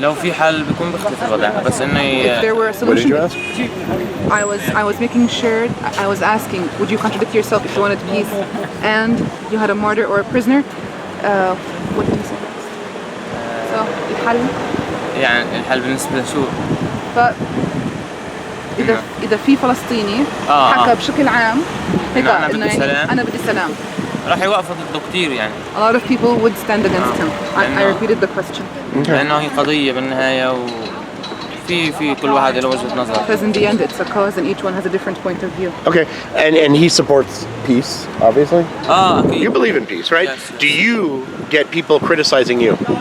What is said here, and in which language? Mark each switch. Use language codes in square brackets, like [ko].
[ar] لو في حل بيكون بيختلف الوضع، بس انه [en] If there were a What did solution, you ask? I was making sure, I was asking, would you contradict yourself if you wanted peace and you had a martyr or a prisoner? What did you say next? So [ar] الحل يعني الحل بالنسبة لشو؟ إذا في فلسطيني حكى بشكل عام هيك أنا بدي إنه يعني سلام. أنا بدي سلام. راح يوقفوا ضده كثير يعني. [en] A lot of people would stand against him. I repeated the question. [ar] لأنه هي قضية بالنهاية، وفي كل واحد له وجهة نظر. [en] Because in the end it's a cause and each one has a different point of view. Okay, and he supports peace, obviously. [ar] أكيد. [en] You believe in peace, right? Yes. Do you get people criticizing you?